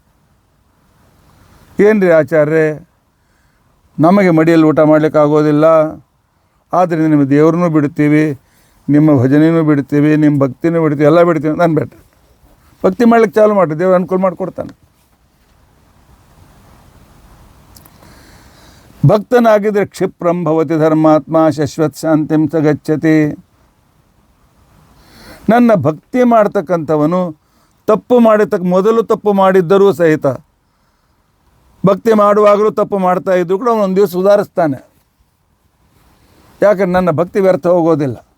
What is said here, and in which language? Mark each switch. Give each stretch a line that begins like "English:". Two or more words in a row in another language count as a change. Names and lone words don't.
Kannada: ಏನ್ರಿ ಆಚಾರ್ಯರೇ, ನಮಗೆ ಮಡಿಯಲ್ಲಿ ಊಟ ಮಾಡಲಿಕ್ಕೆ ಆಗೋದಿಲ್ಲ, ಆದ್ದರಿಂದ ನಿಮ್ಮ ದೇವ್ರನ್ನೂ ಬಿಡ್ತೀವಿ, ನಿಮ್ಮ ಭಜನೆಯೂ ಬಿಡ್ತೀವಿ, ನಿಮ್ಮ ಭಕ್ತಿನೂ ಬಿಡ್ತೀವಿ, ಎಲ್ಲ ಬಿಡ್ತೀವಿ ನಾನು ಬೇಡ. ಭಕ್ತಿ ಮಾಡ್ಲಿಕ್ಕೆ ಚಾಲು ಮಾಡಿರಿ, ದೇವ್ರು ಅನುಕೂಲ ಮಾಡಿಕೊಡ್ತಾನೆ. ಭಕ್ತನಾಗಿದ್ದರೆ
Sanskrit: ಕ್ಷಿಪ್ರಂ ಭವತಿ ಧರ್ಮಾತ್ಮ ಶಶ್ವತ್ ಶಾಂತಿಂ ಸ ಗಚ್ಚತಿ.
Kannada: ನನ್ನ ಭಕ್ತಿ ಮಾಡ್ತಕ್ಕಂಥವನು ತಪ್ಪು ಮೊದಲು ತಪ್ಪು ಮಾಡಿದ್ದರೂ ಸಹಿತ ಭಕ್ತಿ ಮಾಡುವಾಗಲೂ ತಪ್ಪು ಮಾಡ್ತಾ ಇದ್ದು ಕೂಡ ಅವನು ಒಂದು ದಿವಸ ಸುಧಾರಿಸ್ತಾನೆ. ಯಾಕಂದ್ರೆ ನನ್ನ ಭಕ್ತಿ ವ್ಯರ್ಥ ಹೋಗೋದಿಲ್ಲ.